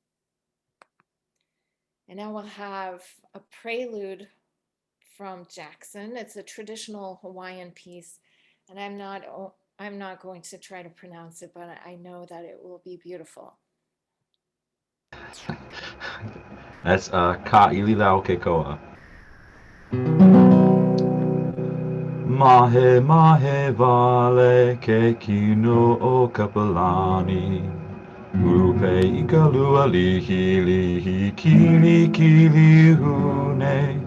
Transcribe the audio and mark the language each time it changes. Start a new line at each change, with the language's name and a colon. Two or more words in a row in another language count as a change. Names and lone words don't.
English: And now we'll have a prelude from Jackson. It's a traditional Hawaiian piece, and I'm not going to try to pronounce it, but I know that it will be beautiful. That's Ka Ililau Kekoa.
Hawaiian: Mahe mahe vale ke kino o kapalani. Upe ikalua lihi lihi kili kili hune.